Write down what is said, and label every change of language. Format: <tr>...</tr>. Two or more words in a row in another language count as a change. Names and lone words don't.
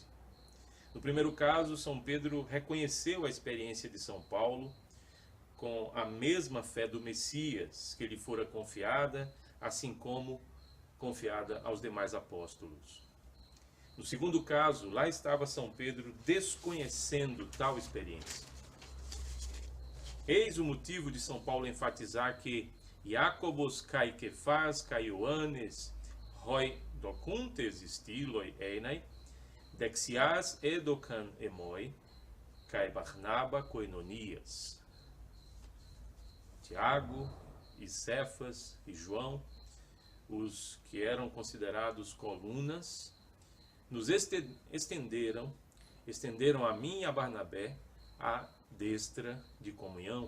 <pt>No primeiro caso, São Pedro reconheceu a experiência de São Paulo com a mesma fé do Messias que lhe fora confiada, assim como confiada aos demais apóstolos. No segundo caso, lá estava São Pedro desconhecendo tal experiência. Eis o motivo de São Paulo enfatizar que</pt> <el>Ἰάκωβος καὶ Κηφᾶς καὶ Ἰωάννης οἱ δοκοῦντες στῦλοι εἶναι δεξιὰς ἔδωκαν ἐμοὶ καὶ Βαρναβᾷ κοινωνίας.</el> <pt>Tiago e Cefas e João, os que eram considerados colunas, nos estenderam a mim e a Barnabé a destra de comunhão.</pt>